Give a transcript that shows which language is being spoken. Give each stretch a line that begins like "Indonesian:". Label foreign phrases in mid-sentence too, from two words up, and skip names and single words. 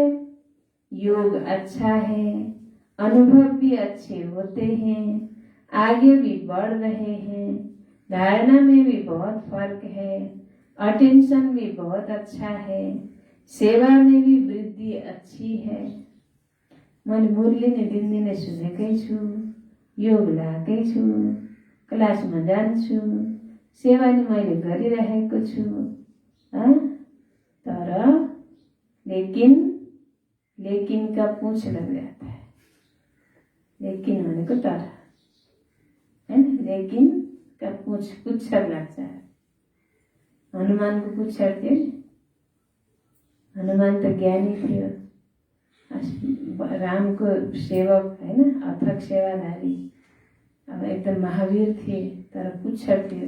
Hindi: योग अच्छा है, अनुभव भी अच्छे होते हैं, आगे भी बढ़ रहे हैं, धारणा में भी बहुत फर्क है, अटेंशन भी बहुत अच्छा है, सेवा में भी वृद्धि अच्छी है।
Nepali: मैले मुरली नै दिनदिनै सुनेकै छु, योग लाएकै छु, क्लासमा जान्छु, सेवा नि मैले गरिरहेको छु।
Hindi: तर लेकिन का पूछ लग जाता है।
Nepali: लेकिन भनेको तर है, लेकिन का पुच्छर लाग्छ। हनुमानको पुच्छर थियो। हनुमान त ज्ञानी थियो, रामको सेवक हैन, अथक सेवाधारी, अब एकदम महावीर थिए, तर पुच्छर थियो।